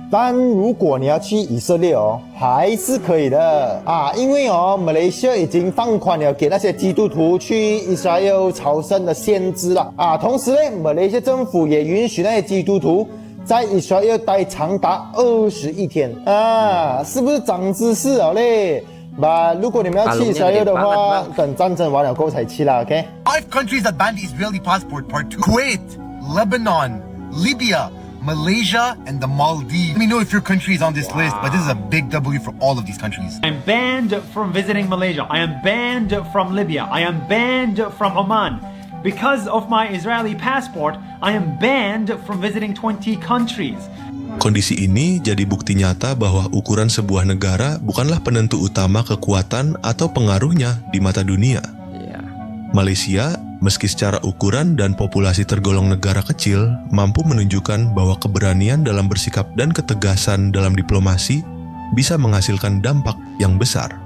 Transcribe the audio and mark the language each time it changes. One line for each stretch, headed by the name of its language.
Chinese: 但如果你要去以色列还是可以的因为马来西亚已经放宽了给那些基督徒去以色列朝圣的限制了同时呢，马来西亚政府也允许那些基督徒在以色列待长达21天是不是长知识了嘞？如果你们要气israel的话，等战争完了过后才气啦 ，OK？
English: 5 countries that banned the Israeli passport. Part 2: Kuwait, Lebanon, Libya, Malaysia, and the Maldives. Let me know if your country is on this list, but this is a big W for all of these countries. I'm banned from visiting Malaysia. I am banned from Libya. I am banned from Oman. Because of my Israeli passport, I am banned from visiting 20 countries.
Indonesian: Kondisi ini jadi bukti nyata bahwa ukuran sebuah negara bukanlah penentu utama kekuatan atau pengaruhnya di mata dunia. Malaysia, meski secara ukuran dan populasi tergolong negara kecil, mampu menunjukkan bahwa keberanian dalam bersikap dan ketegasan dalam diplomasi bisa menghasilkan dampak yang besar.